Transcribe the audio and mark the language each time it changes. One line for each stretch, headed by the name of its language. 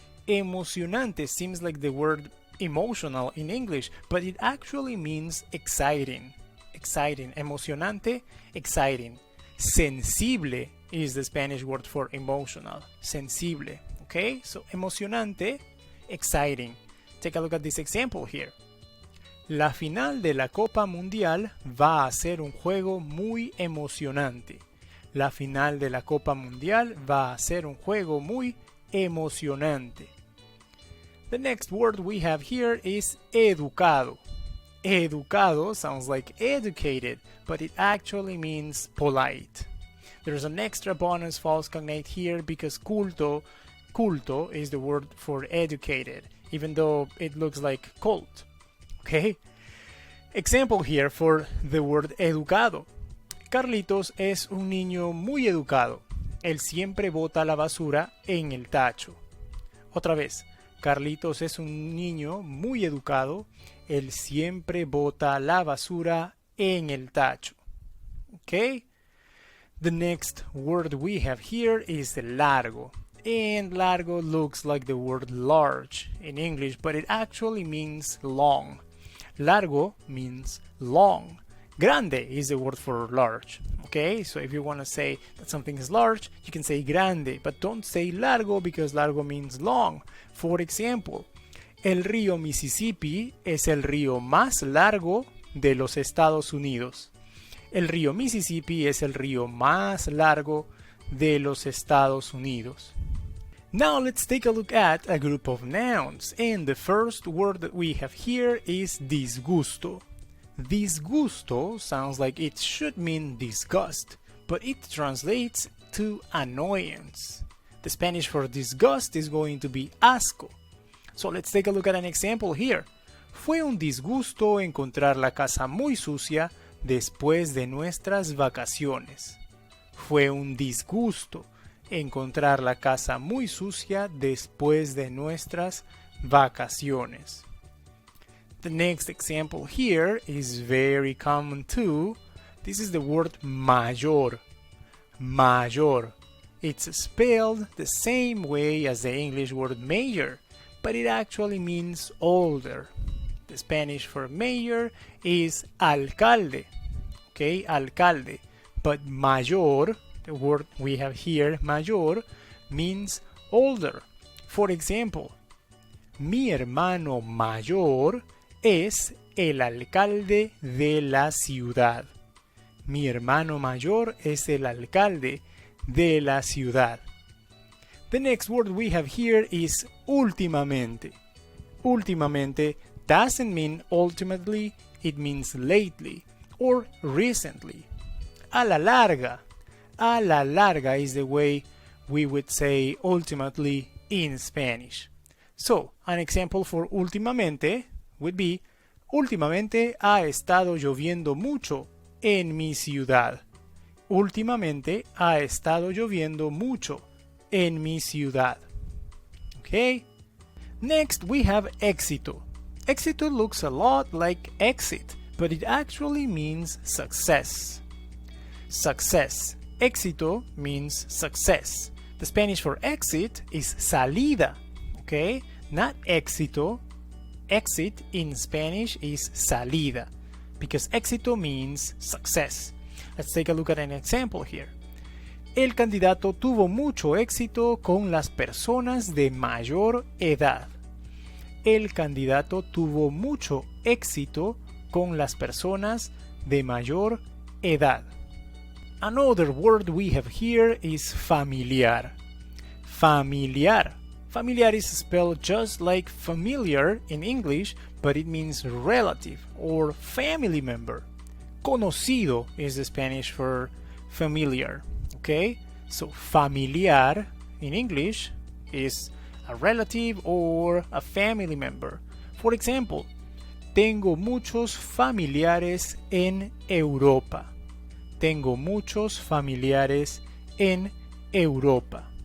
English: Emocionante seems like the word emotional in English, but it actually means exciting. Exciting. Emocionante, exciting. Sensible is the Spanish word for emotional. Sensible. Okay? So emocionante, exciting. Take a look at this example here.
Spanish: La final de la Copa Mundial va a ser un juego muy emocionante. La final de la Copa Mundial va a ser un juego muy emocionante.
English: The next word we have here is educado. Educado sounds like educated, but it actually means polite. There's an extra bonus false cognate here because culto is the word for educated, even though it looks like cult. Okay? Example here for the word educado.
Spanish: Carlitos es un niño muy educado. Él siempre bota la basura en el tacho. Otra vez. Carlitos es un niño muy educado. Él siempre bota la basura en el tacho.
English: Okay? The next word we have here is largo. And largo looks like the word large in English, but it actually means long. Largo means long. Grande is the word for large. Okay, so if you want to say that something is large, you can say grande, but don't say largo because largo means long. For example,
Spanish: el río Mississippi es el río más largo de los Estados Unidos. El río Mississippi es el río más largo de los Estados Unidos.
English: Now let's take a look at a group of nouns, and the first word that we have here is disgusto. Disgusto sounds like it should mean disgust, but it translates to annoyance. The Spanish for disgust is going to be asco. So let's take a look at an example here.
Spanish: Fue un disgusto encontrar la casa muy sucia después de nuestras vacaciones. Fue un disgusto encontrar la casa muy sucia después de nuestras vacaciones.
English: The next example here is very common too. This is the word mayor. Mayor. It's spelled the same way as the English word mayor, but it actually means older. The Spanish for mayor is alcalde. Okay, alcalde. But mayor, the word we have here, mayor, means older. For example,
Spanish: mi hermano mayor es el alcalde de la ciudad. Mi hermano mayor es el alcalde de la ciudad.
English: The next word we have here is últimamente. Últimamente doesn't mean ultimately, it means lately or recently.
Spanish: A la larga. A la larga
English: is the way we would say ultimately in Spanish. So, an example for últimamente would be:
Spanish: últimamente ha estado lloviendo mucho en mi ciudad. Últimamente ha estado lloviendo mucho en mi ciudad.
English: Okay? Next we have éxito. Éxito looks a lot like exit, but it actually means success. Success. Éxito means success. The Spanish for exit is salida. Okay? Not éxito. Exit in Spanish is salida, because éxito means success. Let's take a look at an example here.
Spanish: El candidato tuvo mucho éxito con las personas de mayor edad. El candidato tuvo mucho éxito con las personas de mayor edad.
English: Another word we have here is familiar. Familiar. Familiar is spelled just like familiar in English, but it means relative or family member. Conocido is the Spanish for familiar. Okay? So familiar in English is a relative or a family member. For example,
Spanish: tengo muchos familiares en Europa. Tengo muchos familiares en Europa.